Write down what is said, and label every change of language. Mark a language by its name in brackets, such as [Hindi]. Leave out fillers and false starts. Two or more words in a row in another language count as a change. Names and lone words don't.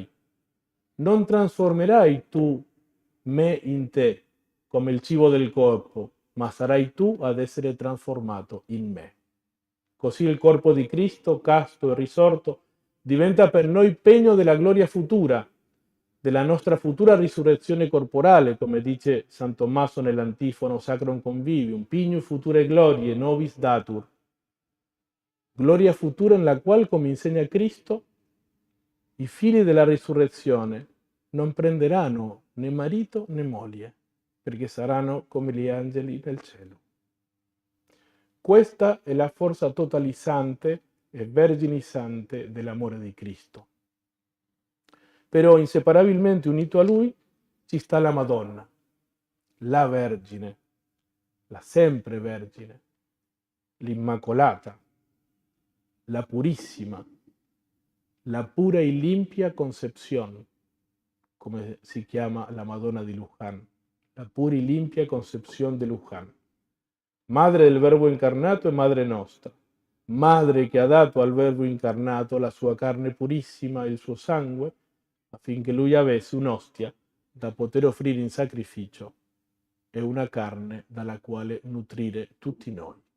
[Italian] Non trasformerai tu me in te come il cibo del corpo, ma sarai tu ad essere trasformato in me. Così il corpo di Cristo, casto e risorto, diventa per noi pegno della gloria futura, della nostra futura risurrezione corporale, come dice San Tommaso nell'antifono Sacrum Convivium, [Latin] pignum future glorie nobis datur. [Italian] Gloria futura nella quale, come insegna Cristo, i figli della risurrezione non prenderanno né marito né moglie, perché saranno come gli angeli del cielo. Questa è la forza totalizzante e verginizzante dell'amore di Cristo. Però inseparabilmente unito a Lui ci sta la Madonna, la Vergine, la sempre Vergine, l'Immacolata, la Purissima, [Spanish] la pura e limpia Concepción, [Italian] come si chiama la Madonna di Luján, [Spanish] la pura e limpia Concepción de Luján. [Italian] Madre del Verbo incarnato e Madre nostra, Madre che ha dato al Verbo incarnato la sua carne purissima e il suo sangue, affinché Lui avesse un'ostia da poter offrire in sacrificio e una carne dalla quale nutrire tutti noi.